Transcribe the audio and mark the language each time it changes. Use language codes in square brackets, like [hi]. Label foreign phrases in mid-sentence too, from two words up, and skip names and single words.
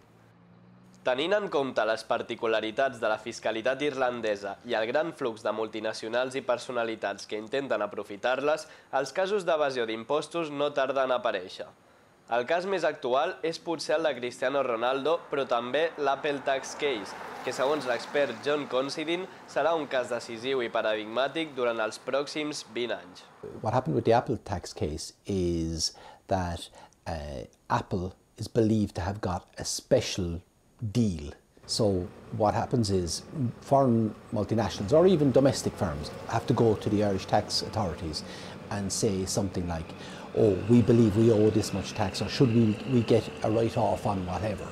[ca] Tenint en compte les particularitats de la fiscalitat irlandesa i el gran flux de multinacionals i personalitats que intenten aprofitar-les, els casos d'evasió d'impostos no tarden a aparèixer. El cas més actual és potser el de Cristiano Ronaldo, però també l'Apple Tax Case, que segons l'expert John Considine serà un cas decisiu i paradigmàtic durant els pròxims 20 anys. [en] What happened with the Apple Tax Case is that Apple is believed to have got a special deal. So what happens is foreign multinationals or even domestic firms have to go to the Irish tax authorities and say something like, oh, we believe we owe this much tax, or should we get a write-off on whatever.